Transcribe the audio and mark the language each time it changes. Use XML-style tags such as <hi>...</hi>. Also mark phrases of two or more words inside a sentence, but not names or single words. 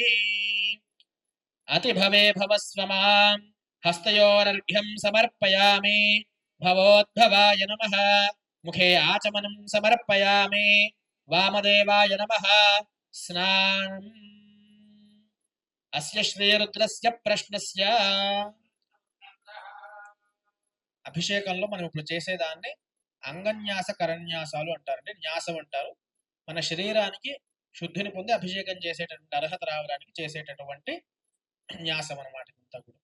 <sa>अतिभवे भवस्व मां हस्तयोरर्घ्यं समर्पयामि. भवोद्भवाय नमः. मुखे आचमनं समर्पयामि. वामदेवाय नमः.</sa> <te>स्नानम्</te> <sa>అస్య శ్రీరుద్రస్య ప్రశ్నస్య</sa> <te>అభిషేకంలో మనం ఇప్పుడు చేసేదాన్ని అంగన్యాస కరన్యాసాలు అంటారండి. న్యాసం అంటారు. మన శరీరానికి శుద్ధిని పొంది అభిషేకం చేసేటటువంటి అర్హత రావడానికి చేసేటటువంటి న్యాసం అనమాట ఇంతా కూడా.</te>